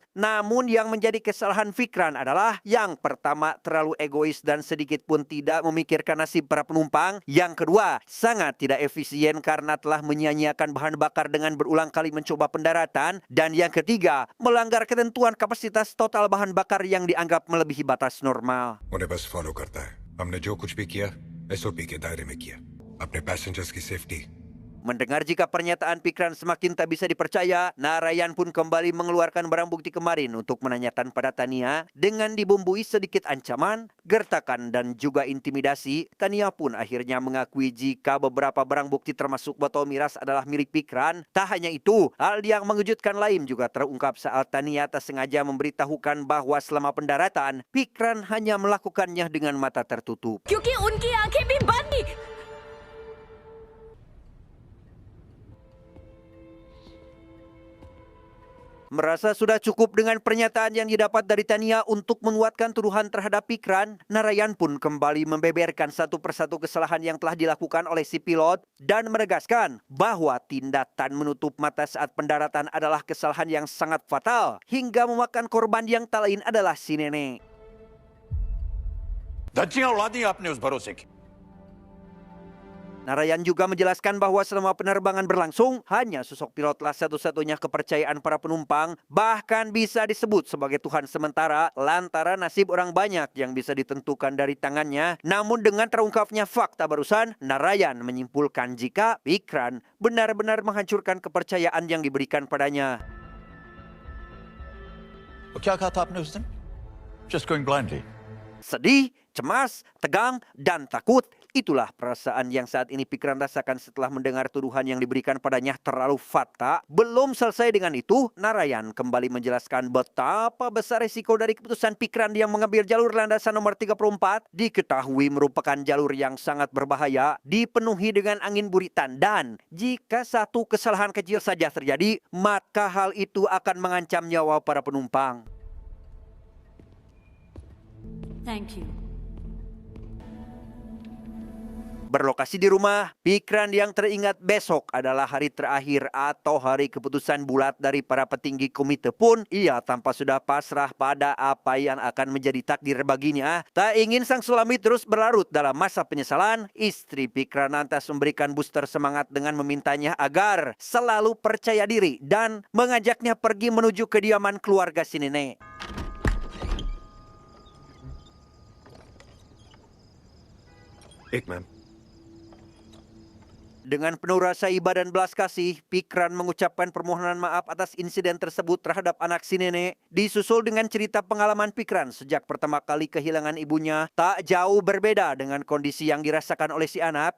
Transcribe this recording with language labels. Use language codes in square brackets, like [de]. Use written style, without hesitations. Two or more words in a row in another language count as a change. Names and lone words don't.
[id] Namun yang menjadi kesalahan Pikran adalah yang pertama terlalu egois dan sedikit pun tidak memikirkan nasib para penumpang. Yang kedua, sangat tidak efisien karena telah menyia-nyiakan bahan bakar dengan berulang kali mencoba pendaratan, dan yang ketiga melanggar ketentuan kapasitas total bahan bakar yang dianggap melebihi batas normal. [hi] उन्हें बस फॉलो करता है। हमने जो कुछ भी किया SOP के दायरे में किया। अपने पैसेंजर्स की सेफ्टी। [id] Mendengar jika pernyataan Pikran semakin tak bisa dipercaya, Narayan pun kembali mengeluarkan barang bukti kemarin untuk menanyakan pada Tania. Dengan dibumbui sedikit ancaman, gertakan dan juga intimidasi, Tania pun akhirnya mengakui jika beberapa barang bukti termasuk botol miras adalah milik Pikran. Tak hanya itu, hal yang mengejutkan lain juga terungkap saat Tania tak sengaja memberitahukan bahwa selama pendaratan, Pikran hanya melakukannya dengan mata tertutup. [hi] क्योंकि उनकी आंखें भी बंद थी। [id] Merasa sudah cukup dengan pernyataan yang didapat dari Tania untuk menguatkan tuduhan terhadap Pikran, Narayan pun kembali membeberkan satu persatu kesalahan yang telah dilakukan oleh si pilot dan menegaskan bahwa tindakan menutup mata saat pendaratan adalah kesalahan yang sangat fatal hingga memakan korban yang tak lain adalah si nenek. [hi] धज्जियां उड़ा दी आपने उस भरोसे की। [id] Narayan juga menjelaskan bahwa selama penerbangan berlangsung, hanya sosok pilotlah satu-satunya kepercayaan para penumpang, bahkan bisa disebut sebagai Tuhan sementara lantaran nasib orang banyak yang bisa ditentukan dari tangannya. Namun dengan terungkapnya fakta barusan, Narayan menyimpulkan jika Pikran benar-benar menghancurkan kepercayaan yang diberikan padanya. [hi] क्या कहा था आपने उस दिन? [en] Just going blindly. [id] Sedih, cemas, tegang, dan takut. Itulah perasaan yang saat ini Pikran rasakan setelah mendengar tuduhan yang diberikan padanya terlalu fakta. Belum selesai dengan itu, Narayan kembali menjelaskan betapa besar risiko dari keputusan Pikran yang mengambil jalur landasan nomor 34. Diketahui merupakan jalur yang sangat berbahaya, dipenuhi dengan angin buritan, dan jika satu kesalahan kecil saja terjadi, maka hal itu akan mengancam nyawa para penumpang. [en] Thank you. [id] Berlokasi di rumah, Pikran yang teringat besok adalah hari terakhir atau hari keputusan bulat dari para petinggi komite pun ia tanpa sudah pasrah pada apa yang akan menjadi takdir baginya. Tak ingin sang suami terus berlarut dalam masa penyesalan, istri Pikran lantas memberikan booster semangat dengan memintanya agar selalu percaya diri dan mengajaknya pergi menuju kediaman keluarga si nenek. [hi] एक मैम [id] Dengan penuh rasa iba dan belas kasih, Pikran mengucapkan permohonan maaf atas insiden tersebut terhadap anak si nenek. Disusul dengan cerita pengalaman Pikran sejak pertama kali kehilangan ibunya, tak jauh berbeda dengan kondisi yang dirasakan oleh si anak.